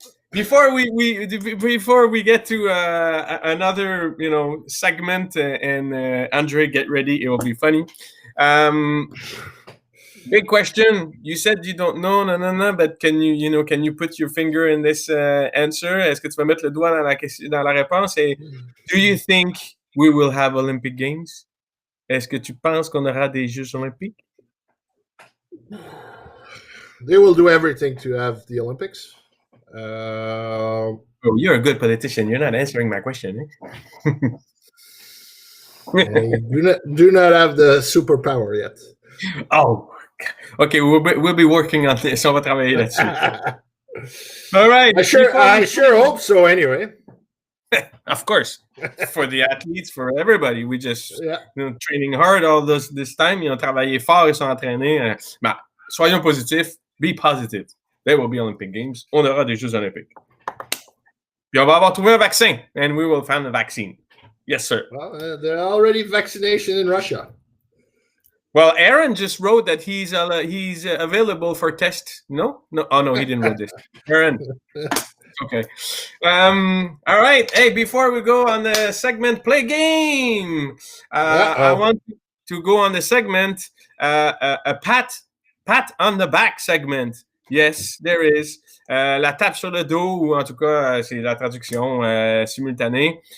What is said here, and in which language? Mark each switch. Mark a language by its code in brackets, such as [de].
[en] Before we get to another segment and Andre, get ready, it will be funny. Big question. You said you don't know, but can you put your finger in this answer? [fr] Est-ce que tu vas mettre le doigt dans la réponse? [en] Et do you think we will have Olympic Games? [fr] Est-ce que tu penses qu'on aura des Jeux Olympiques? [en] They will do everything to have the Olympics. You're a good politician. You're not answering my question. do not have the superpower yet. Oh, okay. We'll be working on this. [fr] On va travailler là-dessus. [en] All right. I sure hope so. Anyway. Of course, for the athletes, for everybody, we just training hard all this time. [fr] Ils ont travaillé fort, ils sont entraînés. Soyons positifs. [en] Be positive. There will be Olympic Games. [fr] On aura des Jeux Olympiques. Puis on va avoir trouvé un vaccin, [en] and we will find a vaccine. Yes, sir. Well, there are already vaccination in Russia. Well, Aaron just wrote that he's available for test. No. Oh no, he didn't write this. Aaron. Okay. All right. Hey, before we go on the segment, play game. I want to go on the segment. A pat on the back segment. Yes, there is. [fr] La tape sur le dos, ou en tout cas, c'est la traduction simultanée.